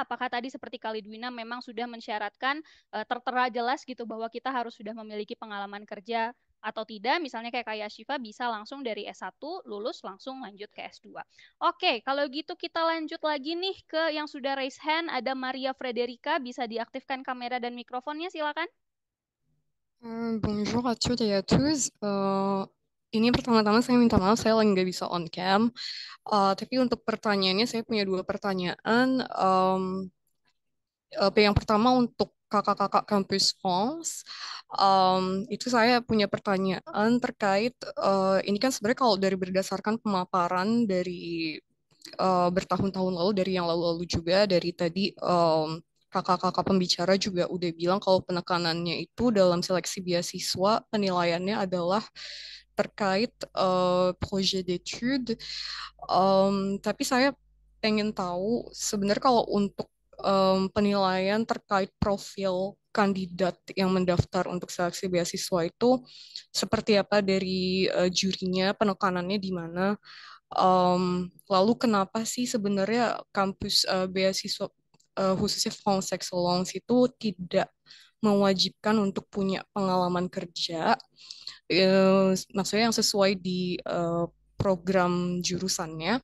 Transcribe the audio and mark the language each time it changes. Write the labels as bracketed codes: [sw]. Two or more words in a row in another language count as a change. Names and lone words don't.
[id] Apakah tadi seperti Kalidwina memang sudah mensyaratkan tertera jelas gitu bahwa kita harus sudah memiliki pengalaman kerja atau tidak. Misalnya kayak Syifa bisa langsung dari S1 lulus langsung lanjut ke S2. Oke, kalau gitu kita lanjut lagi nih ke yang sudah [en] raise hand. [id] Ada Maria Frederica, bisa diaktifkan kamera dan mikrofonnya silakan. [fr] Bonjour à toutes et à tous. [id] Ini pertama-tama saya minta maaf saya lagi nggak bisa [en] on cam. [id] Tapi untuk pertanyaannya saya punya dua pertanyaan. Yang pertama untuk kakak-kakak kampus France, itu saya punya pertanyaan terkait ini kan sebenarnya kalau dari berdasarkan pemaparan dari bertahun-tahun lalu dari yang lalu-lalu juga dari tadi kakak-kakak pembicara juga udah bilang kalau penekanannya itu dalam seleksi beasiswa penilaiannya adalah terkait [fr] projet d'étude. [id] Tapi saya pengen tahu sebenarnya kalau untuk penilaian terkait profil kandidat yang mendaftar untuk seleksi beasiswa itu seperti apa dari jurinya, penekanannya di mana. Lalu kenapa sih sebenarnya kampus beasiswa khususnya France Excellence itu tidak mewajibkan untuk punya pengalaman kerja, maksudnya yang sesuai di program jurusannya.